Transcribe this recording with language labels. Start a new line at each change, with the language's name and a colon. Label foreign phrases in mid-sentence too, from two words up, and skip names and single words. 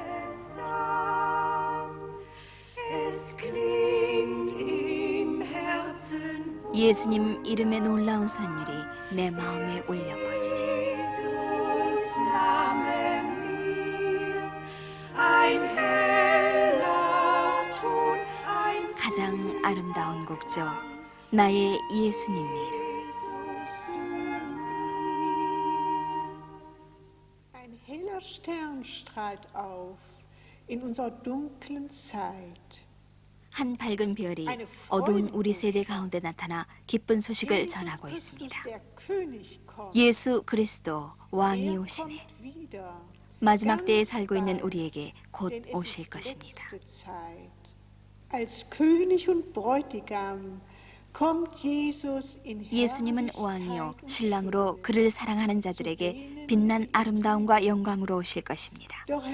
Korean: 예수님 이름의 놀라운 선율이 내 마음에 울려 퍼지네. 가장 아름다운 곡조, 나의 예수님의 이름.
German: Ein heller Stern strahlt auf in unserer dunklen Zeit.
Korean: 한 밝은 별이 어두운 우리 세대 가운데 나타나 기쁜 소식을 전하고 있습니다. 예수 그리스도 왕이 오시네. 마지막 때에 살고 있는 우리에게 곧 오실 것입니다. 예수님은 왕이요 신랑으로 그를 사랑하는 자들에게 빛난 아름다움과 영광으로 오실 것입니다.